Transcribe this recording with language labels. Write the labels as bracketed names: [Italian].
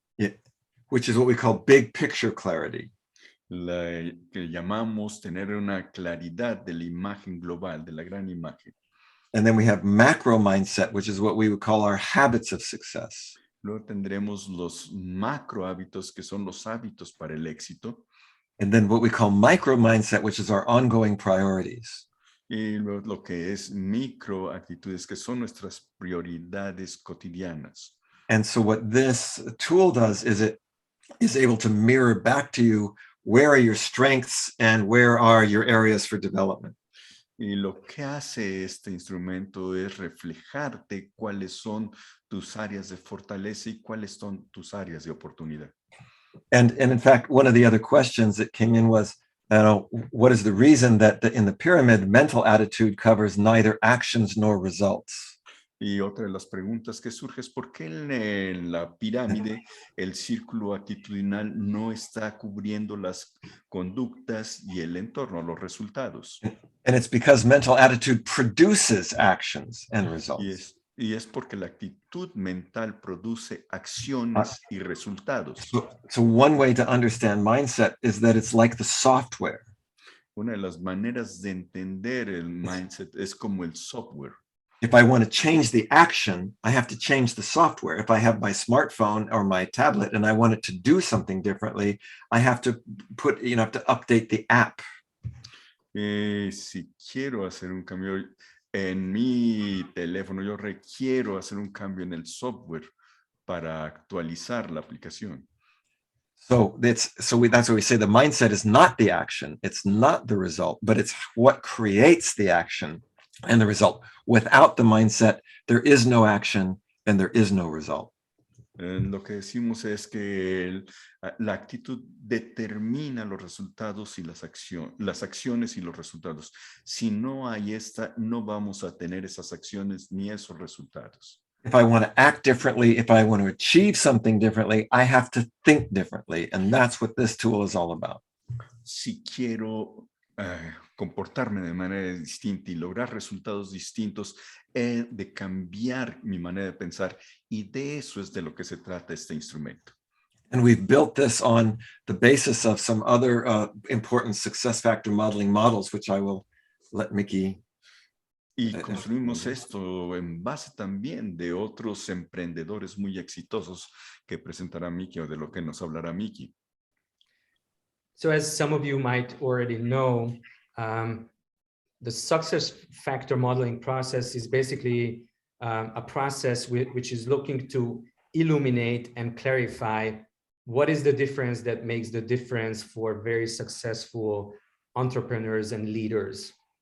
[English] Yeah, which is what we call big picture clarity. [Spanish] La que llamamos tener una claridad de la imagen global, de la gran imagen. [English] And then we have macro mindset, which is what we would call our habits of success. [Spanish] Luego tendremos los macro hábitos, que son los hábitos para el éxito. [English] And then what we call micro mindset, which is our ongoing priorities. [Spanish] Y luego lo que es micro actitudes, que son nuestras prioridades cotidianas. [English] And so what this tool does is it is able to mirror back to you, where are your strengths and where are your areas for development? [Spanish] Y lo que hace este instrumento es reflejarte cuáles son tus áreas de fortaleza y cuáles son tus áreas de oportunidad. [English] And in fact, one of the other questions that came in was, what is the reason that in the pyramid, mental attitude covers neither actions nor results? [Spanish] Y otra de las preguntas que surge es por qué en la pirámide el círculo actitudinal no está cubriendo las conductas y el entorno, los resultados. [English] And it's because mental attitude produces actions and results. [Spanish] Y es porque la actitud mental produce acciones y resultados. [English] So one way to understand mindset is that it's like the software. [Spanish] Una de las maneras de entender el mindset es como el software. [English] If I want to change the action, I have to change the software. If I have my smartphone or my tablet and I want it to do something differently, I have to have to update the app. [Spanish] Si quiero hacer un cambio en mi teléfono, yo requiero hacer un cambio en el software para actualizar la aplicación. [English] So that's why we say the mindset is not the action. It's not the result, but it's what creates the action and the result. Without the mindset, there is no action and there is no result. [Spanish] Lo que decimos es que la actitud determina los resultados y las acciones y los resultados. Si no hay esta, no vamos a tener esas acciones ni esos resultados. [English] If I want to act differently, if I want to achieve something differently, I have to think differently. And that's what this tool is all about. [Spanish] Si quiero comportarme de manera distinta y lograr resultados distintos, he de cambiar mi manera de pensar, y de eso es de lo que se trata este instrumento. [English] And we've built this on the basis of some other important success factor modeling models, which I will let Mickey. [Spanish] Y construimos esto en base también de otros emprendedores muy exitosos que presentará Mickey o de lo que nos hablará Mickey. [English] So as some of you might already know, the success factor modeling process is basically a process which is looking to illuminate and clarify what is the difference that makes the difference for very successful entrepreneurs and leaders.